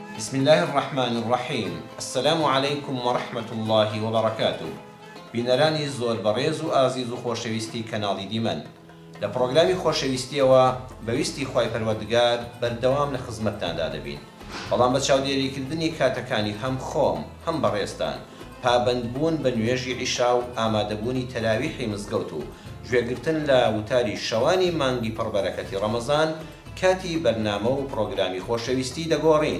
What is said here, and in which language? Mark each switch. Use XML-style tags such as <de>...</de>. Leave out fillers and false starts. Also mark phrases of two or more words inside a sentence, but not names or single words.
<ar>بسم الله الرحمن الرحیم. السلام علیکم ورحمة الله وبركاته.</ar> <ckb>بینەرانی زۆر بەڕێز و ئازیز و خۆشەویستی کەناڵی دیمەن، لە پرۆگرامی خۆشەویستیەوە بەویستی خوای پەروەردگار بەردەوام لە خزمەتتاندا دەبین، بەڵام بە چاودێریکردنی کاتەکانی هەم خۆم هەم بەڕێستان پابەندبوون بە نوێژی عیشا و ئامادەبوونی تەراویحی مزگەوت و گوێگرتن لە وتاری شەوانی مانگی پڕبەرەکەتی ڕەمەزان کاتی بەرنامە و پرۆگرامی خۆشەویستی دەگۆڕین.</ckb>